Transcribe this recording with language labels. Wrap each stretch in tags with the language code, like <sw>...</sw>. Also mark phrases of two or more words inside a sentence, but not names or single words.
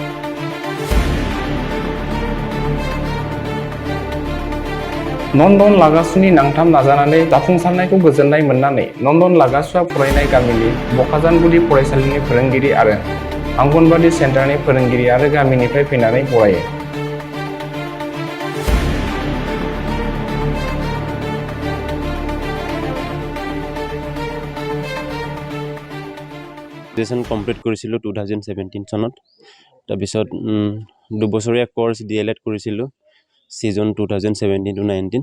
<brx>नन्दन लागासुनि नांथाब नाजानानै जाफुंसारनायखौ गोजोननाय मोननानै नन्दन लागासुआ फरायनाय गामिनि बकाजान गुदि फरायसालिनि फोरोंगिरि आरो आंगनबादि सेन्टारनि फोरोंगिरि आरो गामिनिफ्राय फैनानै बरायो।</brx> <en>graduation complete</en> <as>কৰিছিলোঁ 2017 চনত। তাৰপিছত 2 বছৰীয়া কোৰ্চ DLED কৰিছিলোঁ ছিজন 2017-19।</as>